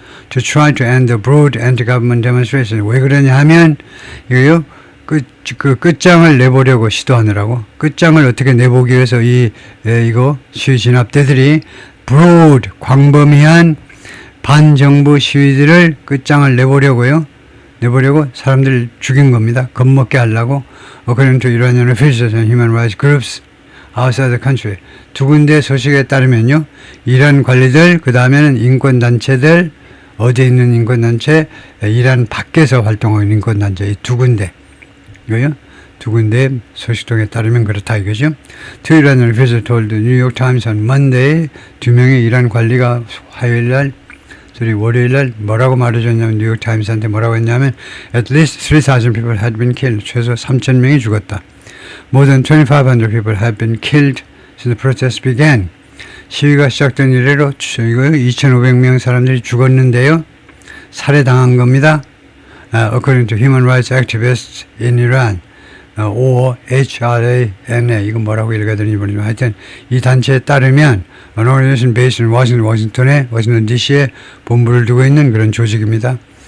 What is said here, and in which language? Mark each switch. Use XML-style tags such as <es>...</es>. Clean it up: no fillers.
<en>To try to end the broad anti-government demonstration.</en> <ko>왜 그러냐 하면 이거요 그 끝장을 내보려고 시도하느라고 끝장을 어떻게 내보기 위해서 이거 시위 진압대들이 broad 광범위한 반정부 시위들을 끝장을 내보려고 사람들을 죽인 겁니다. 겁먹게 하려고.</ko> <en>According to Iranian officials and human rights groups outside the country.</en> <ko>두 군데 소식에 따르면요. 이란 관리들, 그 다음에는 인권단체들, 어디에 있는 인권단체, 이란 밖에서 활동하고 있는 인권단체, 이 두 군데. 이거요. 두 군데 소식통에 따르면 그렇다 이거죠.</ko> <en>Two Iranian officials told the New York Times on Monday,</en> <ko>두 명의 이란 관리가 화요일날 월요일날 뭐라고 말해줬냐면 뉴욕 타임스한테 뭐라고 했냐면</ko> <en>at least 3,000 people had been killed.</en> <ko>최소 3,000명이 죽었다.</ko> <en>More than 2,500 people have been killed since the protests began.</en> <ko>시위가 시작된 이래로 2,500명 사람들이 죽었는데요. 살해당한 겁니다.</ko> <en>According to human rights activists in Iran.</en> <ko>OHRANA 이건 뭐라고 읽어야 되는지 모르지만 하여튼 이 단체에 따르면</ko> <en>An organization based in Washington</en> <ko>DC에 본부를 두고 있는 그런 조직입니다.</ko>